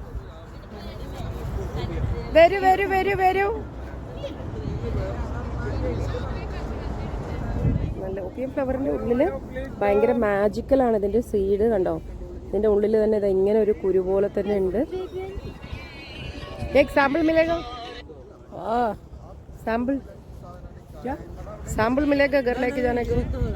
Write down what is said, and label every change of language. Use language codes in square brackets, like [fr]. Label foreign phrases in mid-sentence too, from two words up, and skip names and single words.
[ml] വരൂ. നല്ല [en] opium flower [ml] ഉള്ളില് ഭയങ്കര മാജിക്കലാണ്. ഇതിന്റെ സീഡ് കണ്ടോ. ഇതിന്റെ ഉള്ളിൽ തന്നെ ഇത് ഇങ്ങനെ ഒരു കുരു പോലെ തന്നെ ഉണ്ട്. [hi] एक सैंपल मिलेगा. सैंपल क्या सैंपल मिलेगा घर लेके जाने को.